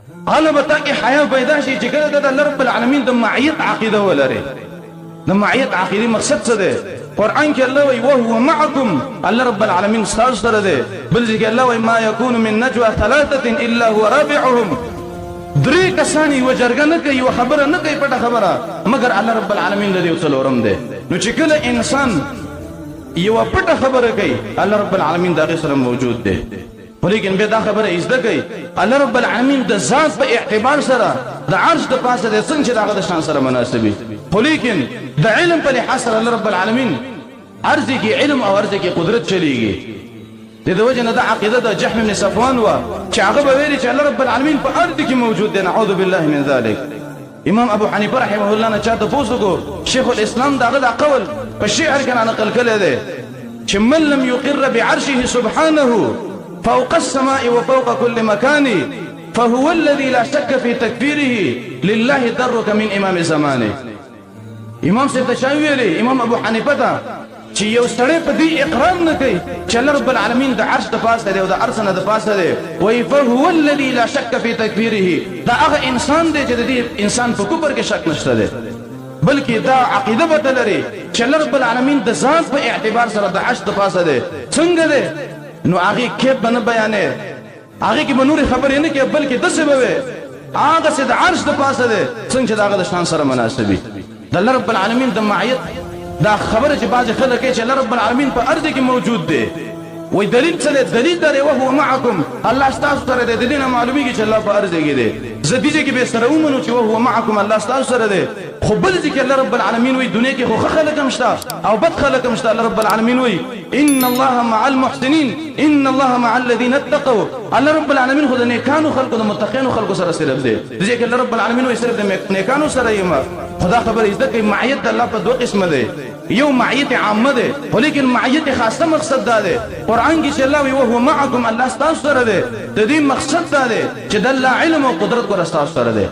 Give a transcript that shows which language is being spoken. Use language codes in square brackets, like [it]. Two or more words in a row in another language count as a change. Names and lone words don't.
[ps] غلبه تاکي حیا پیدا شي چې کله د الله رب العالمین د معیت عقیده ولري. د معیت عقیده مقصد څه دی؟ قرآن کې الله وایي [ar] وهو معکم، [ps] الله رب العالمین ستاسو سره دی. بل ځای کې الله وایي [ar] ما یکون من نجوى ثلاثه الا هو رابعهم، [ps] درې کسان یوه جرګه نه کوي، یوه خبره نه کوي پټه خبره مګر الله رب العالمین د دې یو څلورم دی. نو چې کله انسان یوه پټه خبره کوي الله رب العالمین د هغې سره موجود دی. خو لیکن بیا دا خبره یې زده کوي الله رب العالمین د ذات په اعتبار سره د عرش د پاسه دی څنګه چې د هغه د شان سره مناسب وي. خو لیکن د علم په لحاظ سره الله رب العالمین عرض کې علم او عرض کې قدرت چلیږي. د دې وجه نه د عقیده د جهم بن صفوان وه چې هغه به ویلي چې الله رب العالمین په ارض کې موجود دی. [ar] نعوذ بالله من ذلک. [ps] امام ابو حنیفه رحمه الله نه چا تپوس وکړو، شیخ الاسلام د هغه دا قول په شعر کې نقل کړی دی چې [ar] من لم يقر بعرشه سبحانه فوق السماء وفوق كل مكان فهو الذي لا شك في تكفيره لله درك من امام زمانه. [ps] امام صاحب ته ویلي امام ابو حنیفه ته چې یو سړی په دې اقرار نه کوي چې الله رب العالمین د عرش د پاسه دی او د عرش نه د پاسه دی، وایي [ar] فهو الذي لا شك في تکفیره، [ps] دا هغه انسان دی چې د دې انسان په کفر کې شک نشته دی، بلکې دا عقیده به لري چې الله رب العالمین د ذات په اعتبار سره د عرش د پاسه دی. څنګه دی؟ نو هغې کیف به نه بیانې، هغې کې به نورې خبرې نه کوي بلکې داسې به وي هغسې د عرش د پاسه دی څنګه چې د هغه د شان سره مناسب وي. د الله رب العالمین د معیت دا خبره چې بعضې خلک کوي چې الله رب العالمین په ارض کې موجود دی، وایي دلیل څه دی؟ دلیل دا دی [ar] وهو معکم، [ps] الله ستاسو سره دی. د دې نه معلومیږي چې الله په ارض کې دی. زه دې ځای کې به سره ومنو چې [ar] وهو معکم [ps] الله ستاسو سره دی، خو بل ځای کې الله رب العالمین وایي دنیا کې خو ښه خلک هم شته او بد خلک هم شته. الله رب العالمین وایي [ar] ان الله مع المحسنین ان الله مع الذين اتقوا، [ps] الله رب العالمین خو د نیکانو خلکو د متقینو خلکو سره صرف دی. د دې کې الله رب العالمین وایي صرف د نیکانو سره یم. خدا خبره زده کوي معیت د الله په دوه قسمه دی، یو معیت عامه دی خو لیکن معیت خاصه مقصد دا دی. قرآن کې چې الله وایي [ar] وهو معکم [ps] الله ستاسو سره دی، د دې مقصد دا دی چې د الله علم او قدرت ور ستاسو سره دی.